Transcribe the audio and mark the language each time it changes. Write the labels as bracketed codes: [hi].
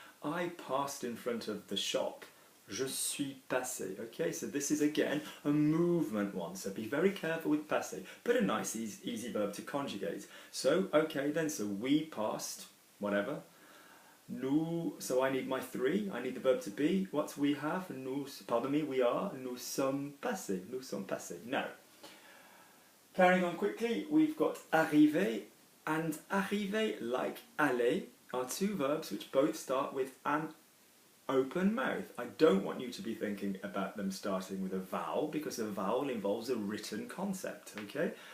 [en] I passed in front of the shop. [fr] Je suis passé. [en] Okay, so this is again a movement one, so be very careful with passé, but a nice easy verb to conjugate. So, okay then, so we passed, whatever. Nous, so I need my 3, I need the verb to be. What we have, nous, pardon me, we are, [fr] nous sommes passés, nous sommes passés. [en] Now, carrying on quickly, we've got arriver, and arriver, like aller, are 2 verbs which both start with an open mouth. I don't want you to be thinking about them starting with a vowel because a vowel involves a written concept, okay?